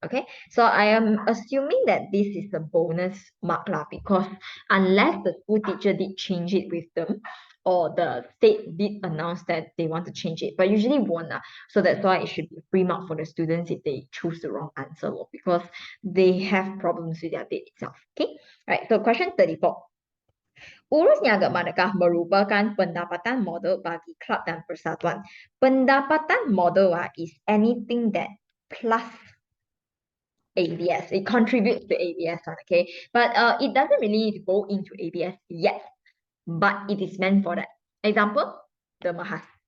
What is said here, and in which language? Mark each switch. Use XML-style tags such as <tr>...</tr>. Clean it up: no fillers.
<en>Okay, so I am assuming that this is a bonus mark lah, because unless the school teacher did change it with them, or the state did announce that they want to change it, but usually won't lah. So that's why it should be a free mark for the students if they choose the wrong answer, because they have problems with their date itself. Okay, right. So question 34.</en> <ms>Urusnya agak manakah merupakan pendapatan modal bagi klub dan persatuan.</ms> <en>Pendapatan modal is anything that plus ABS. It contributes to ABS, okay? But it doesn't really go into ABS yet, but it is meant for that. Example, the Mahas.</en>